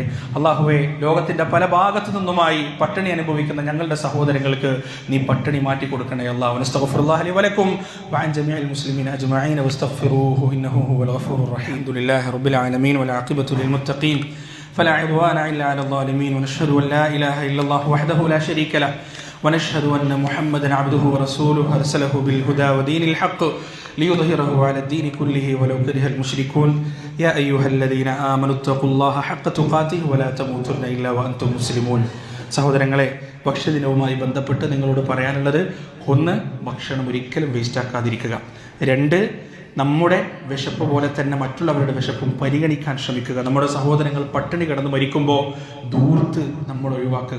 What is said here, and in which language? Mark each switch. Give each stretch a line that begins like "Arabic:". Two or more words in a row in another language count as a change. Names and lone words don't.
Malayalam: അള്ളാഹുവേ, ലോകത്തിൻ്റെ പല ഭാഗത്തു നിന്നുമായി പട്ടിണി അനുഭവിക്കുന്ന ഞങ്ങളുടെ സഹോദരങ്ങൾക്ക് നീ പട്ടിണി മാറ്റി കൊടുക്കണേ അല്ലാഹു.
Arabic: أستغفر الله لي ولكم وعن جميع المسلمين أجمعين واستغفروه إنه هو الغفور الرحيم. الحمد لله رب العالمين والعاقبة للمتقين فلا عدوان إلا على الظالمين ونشهد أن لا إله إلا الله وحده لا شريك له ونشهد أن محمدا عبده ورسوله أرسله بالهدى ودين الحق ليظهره على الدين كله ولو كره المشركون يا أيها الذين آمنوا اتقوا الله حق تقاته ولا تموتن إلا وأنتم مسلمون.
Malayalam: സഹോദരങ്ങളെ, ഭക്ഷ്യദിനവുമായി ബന്ധപ്പെട്ട് നിങ്ങളോട് പറയാനുള്ളത്, ഒന്ന്, ഭക്ഷണം ഒരിക്കലും വേസ്റ്റാക്കാതിരിക്കുക. 2, നമ്മുടെ വിശപ്പ് പോലെ തന്നെ മറ്റുള്ളവരുടെ വിശപ്പും പരിഗണിക്കാൻ ശ്രമിക്കുക. നമ്മുടെ സഹോദരങ്ങൾ പട്ടിണി കിടന്ന് മരിക്കുമ്പോൾ ധൂർത്ത് നമ്മൾ ഒഴിവാക്കുക.